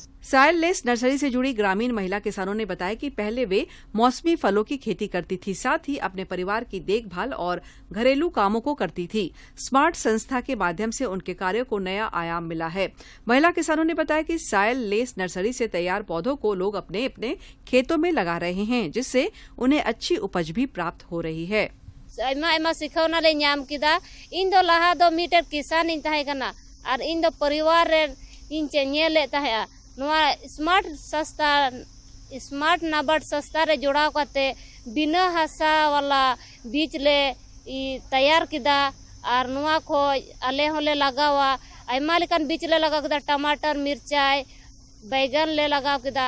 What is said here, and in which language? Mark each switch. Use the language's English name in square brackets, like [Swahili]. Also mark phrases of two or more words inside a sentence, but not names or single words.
[Hindi] सायल लेस नर्सरी से जुड़ी ग्रामीण महिला किसानों ने बताया कि पहले वे मौसमी फलों की खेती करती थी, साथ ही अपने परिवार की देखभाल और घरेलू कामों को करती थी। स्मार्ट संस्था के माध्यम से उनके कार्यों को नया आयाम मिला है। महिला किसानों ने बताया कि सायल लेस नर्सरी से तैयार पौधों को लोग अपने अपने खेतों में लगा रहे हैं, जिससे उन्हें अच्छी उपज भी प्राप्त हो रही है। [Santali] सिखौना ले ᱧᱟᱢ ᱠᱮᱫᱟ ᱤᱧ ᱫᱚ ᱞᱟᱦᱟ ᱫᱚ ᱢᱤᱴᱟᱨ ᱠᱤᱥᱟᱱ ᱤᱧ ᱛᱟᱦᱮᱸ ᱠᱟᱱᱟ ᱟᱨ ᱤᱧ ᱫᱚ ᱯᱚᱨᱤᱵᱟᱨ ᱨᱮ ᱤᱧ ᱧᱮᱞᱮᱫ ᱛᱟᱦᱮᱸᱟ ᱱᱚᱣᱟ स्मार्ट नाबार्ड संस्था रे जोड़ाव करते बिना हासा वाला बीज ले तैयार किदा और नुआ खो आले होले लगावा आयमा लेकान बीज ले लगा किदा टमाटर मिर्चाई बैगन ले लगाव किदा।